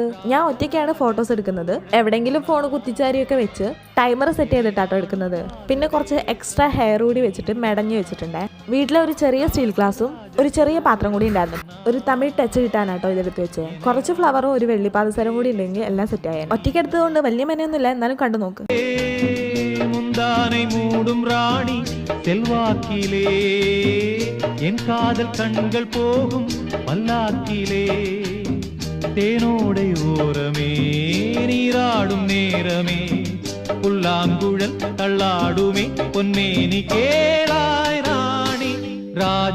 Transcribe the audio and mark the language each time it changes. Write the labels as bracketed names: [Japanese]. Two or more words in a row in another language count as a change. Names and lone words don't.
[Malayalam] ഞാൻ ഒറ്റയ്ക്കാണ് ഫോട്ടോസ് എടുക്കുന്നത്. എവിടെയെങ്കിലും ഫോൺ കുത്തിച്ചാരിയൊക്കെ വെച്ച് [English] timer set [Malayalam] ചെയ്തിട്ടാട്ടോ എടുക്കുന്നത്. പിന്നെ കുറച്ച് [English] extra hair [Malayalam] കൂടി വെച്ചിട്ട് മെടഞ്ഞു വെച്ചിട്ടുണ്ട്. വീട്ടിലെ ഒരു ചെറിയ സ്റ്റീൽ ഗ്ലാസും ഒരു ചെറിയ പാത്രം കൂടി ഉണ്ടായിരുന്നു. ഒരു തമിഴ് ടച്ച് കിട്ടാനാട്ടോ ഇതെടുത്ത് വെച്ചത്. കുറച്ച് ഫ്ലവറും ഒരു വെള്ളിപ്പാദസരം കൂടി ഉണ്ടെങ്കിൽ എല്ലാം സെറ്റ് ആയാൽ. ഒറ്റയ്ക്ക് എടുത്തതുകൊണ്ട് വലിയ മെനയൊന്നുമില്ല, എന്നാലും കണ്ടു നോക്ക്. [Tamil] மூடும் ராணி செல்வாக்கிலே என் காதல் கண்கள் போகும் பல்லாக்கிலே தேனோடை ஓரமே நீராடும் நேரமே புல்லாங்குழல் தள்ளாடுமே பொன்மேனி கேளாய் ராணி ராஜ